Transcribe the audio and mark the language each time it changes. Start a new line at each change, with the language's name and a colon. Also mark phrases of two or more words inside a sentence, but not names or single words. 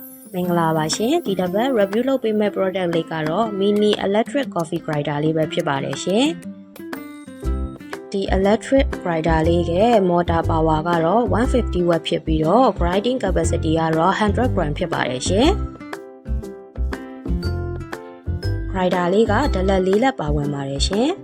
Burmese: မင်္ဂလာပါရှင်ဒီတစ်ပတ် review လုပ်ပေးမယ့် product လေးကတော့
English: mini electric coffee grinder
Burmese: လေးပဲဖြစ်ပါတယ်ရှင်ဒီ
English: electric grinder
Burmese: လေးရဲ့
English: motor power
Burmese: ကတော့150 watt ဖြစ်ပြီးတော့
English: grinding capacity
Burmese: ကတော့100 gram ဖြစ်ပါတယ်ရှင် grinder လေးကဒလက်၄လက်ပါဝင်ပါတယ်ရှင်